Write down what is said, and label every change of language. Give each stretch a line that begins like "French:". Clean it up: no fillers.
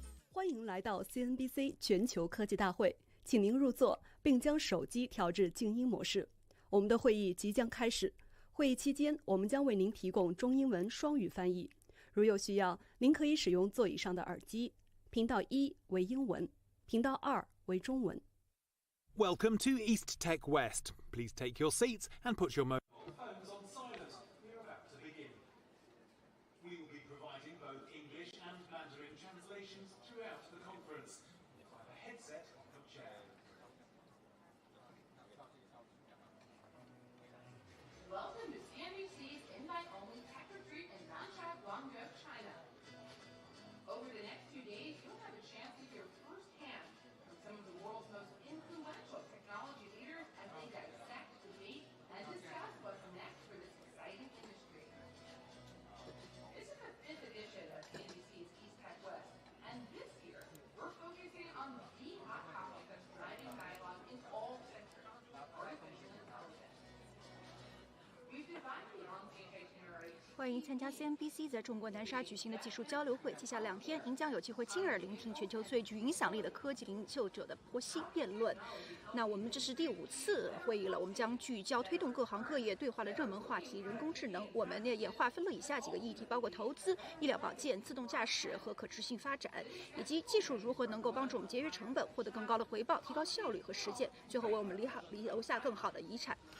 Chinese: 欢迎来到 CNBC 全球科技大会，请您入座并将手机调至静音模式。我们的会议即将开始。会议期间，我们将为您提供中英文双语翻译。如有需要，您可以使用座椅上的耳机。频道1为英文，频道2为中文。
English: Welcome to East Tech West. Please take your seats and put your mobile phones on silent. We are about to begin. We will be providing both English and Mandarin translations throughout the conference. You'll find a headset on your chair. Welcome to CNBC's invite-only tech retreat in Nansha, Guangzhou, China. Over the next 2 days, you'll have a chance to hear firsthand from some of the world's most influential technology leaders as they dissect, debate, and discuss what's next for this exciting industry. This is the 5th edition of CNBC's East Tech West, and this year, we're focusing on the hot topic that's driving dialogue in all sectors, artificial intelligence. We've divided the on-stage itinerary.
Chinese: 欢迎参加 CNBC 在中国南沙举行的技术交流会。接下来2天，您将有机会亲耳聆听全球最具影响力的科技领袖者的剖析辩论。那我们这是第5次会议了，我们将聚焦推动各行各业对话的热门话题——人工智能。我们呢也划分了以下几个议题，包括投资、医疗保健、自动驾驶和可持续发展，以及技术如何能够帮助我们节约成本、获得更高的回报、提高效率和实践，最后为我们留下更好的遗产。